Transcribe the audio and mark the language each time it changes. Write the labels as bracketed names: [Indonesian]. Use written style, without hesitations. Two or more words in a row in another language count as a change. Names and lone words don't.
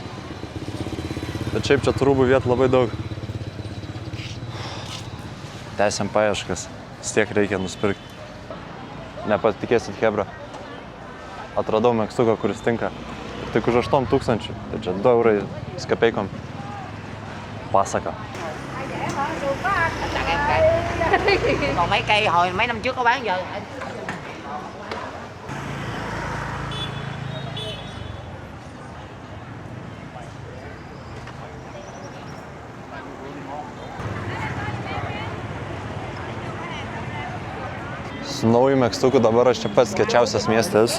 [Lithuanian] Bet šiaip čia tų rūbų vietų labai daug. Tęsiam paieškas, vis tiek reikia nusipirkti. Nepatikėsit, hebra. Atradau megztuką, kuris tinka. Ir tik už 8 000, tai čia 2 eurai su kapeikom. Pasaka. [Vietnamese] Còn mấy cây hồi mấy năm trước có bán giờ. [Lithuanian] Su nauju megztuku dabar aš čia pats kiečiausias miestas.